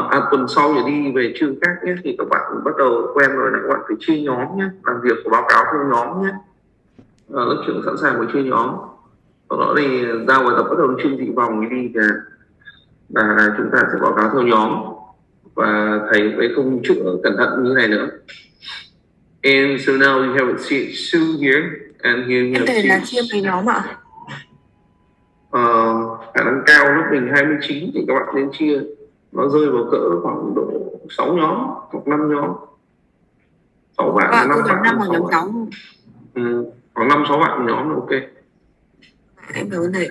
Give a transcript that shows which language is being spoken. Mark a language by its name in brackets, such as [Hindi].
[Vietnamese] Tuần sau giờ đi về chương khác nhé, thì các bạn bắt đầu quen rồi là các bạn phải chia nhóm nhé, làm việc của báo cáo theo nhóm nhé. Lớp trưởng sẵn sàng với chia nhóm. Sau đó thì giao bài tập bắt đầu chương thị vòng đi và chúng ta sẽ báo cáo theo nhóm, và thầy sẽ không chữa cẩn thận như này nữa. [English] And so now you have CH2 here, and here you have [Vietnamese] thầy là chia mấy nhóm ạ? Khả năng cao lớp mình 29 thì các bạn nên chia, nó rơi vào cỡ khoảng độ 6 nhóm hoặc 5 nhóm. 6 bạn, 5 bạn, 5 hoặc nhóm 6. Khoảng 5-6 bạn một nhóm là ok. Em cảm ơn thầy.